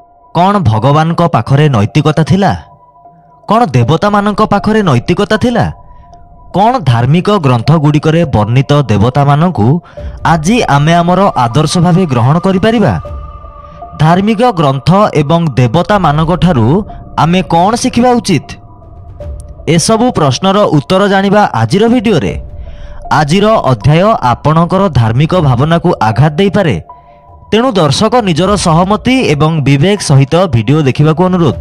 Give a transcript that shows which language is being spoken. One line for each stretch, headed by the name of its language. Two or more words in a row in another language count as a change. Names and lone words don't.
Odia: କେଉଁ ଭଗବାନ କୁ ପାଖରେ ନୈତିକତା ଥିଲା? କେଉଁ ଦେବତା ମାନଙ୍କ ପାଖରେ ନୈତିକତା ଥିଲା? କେଉଁ ଧାର୍ମିକ ଗ୍ରନ୍ଥ ଗୁଡ଼ିକରେ ବର୍ଣ୍ଣିତ ଦେବତା ମାନଙ୍କୁ ଆଜି ଆମେ ଆମର ଆଦର୍ଶ ଭାବେ ଗ୍ରହଣ କରିପାରିବା? ଧାର୍ମିକ ଗ୍ରନ୍ଥ ଏବଂ ଦେବତା ମାନଙ୍କ ଠାରୁ ଆମେ କଣ ଶିଖିବା ଉଚିତ? ଏସବୁ ପ୍ରଶ୍ନର ଉତ୍ତର ଜାଣିବା ଆଜିର ଭିଡିଓ ରେ। ଆଜିର ଅଧ୍ୟାୟ ଆପଣଙ୍କର ଧାର୍ମିକ ଭାବନା କୁ ଆଘାତ ଦେଇ ପାରେ, ତେଣୁ ଦର୍ଶକ ନିଜର ସହମତି ଏବଂ ବିବେକ ସହିତ ଭିଡିଓ ଦେଖିବା ଅନୁରୋଧ।